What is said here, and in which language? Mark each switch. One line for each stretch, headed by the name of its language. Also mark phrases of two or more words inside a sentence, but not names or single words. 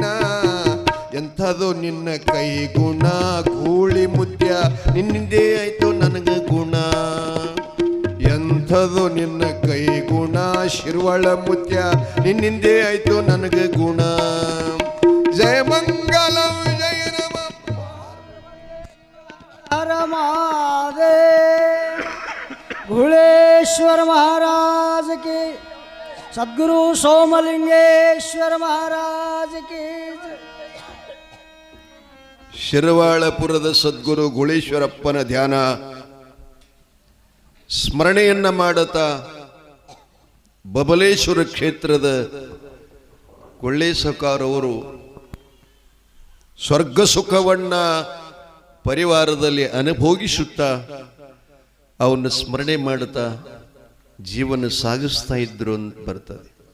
Kannada: ಎಂಥದು ನಿನ್ನ ಕೈ ಗುಣ ಗೂಳಿ ಮುತ್ಯ, ನಿನ್ನಿಂದೇ ಆಯ್ತು ನನಗ ಗುಣ. ಎಂಥದು ನಿನ್ನ ಕೈ ಗುಣ ಶಿರ್ವಳ ಮುತ್ಯ, ನಿನ್ನಿಂದೇ ಆಯ್ತು ನನಗ ಗುಣ. ಜಯ ಮಂಗಲ ಜಯ ನಮ
Hindi: महादेव भूलेश्वर महाराज की, सद्गुरु सोमलिंगेश्वर महाराज की.
Kannada: ಶಿರವಾಳಪುರದ ಸದ್ಗುರು ಗುಳೇಶ್ವರಪ್ಪನ ಧ್ಯಾನ ಸ್ಮರಣೆಯನ್ನ ಮಾಡುತ್ತಾ ಬಬಲೇಶ್ವರ ಕ್ಷೇತ್ರದ ಕೊಳ್ಳೆ ಸೌಕಾರವರು ಸ್ವರ್ಗ ಸುಖವನ್ನ ಪರಿವಾರದಲ್ಲಿ ಅನುಭೋಗಿಸುತ್ತಾ ಅವನ್ನ ಸ್ಮರಣೆ ಮಾಡುತ್ತಾ ಜೀವನ ಸಾಗಿಸ್ತಾ ಇದ್ರು ಅಂತ ಬರ್ತದೆ.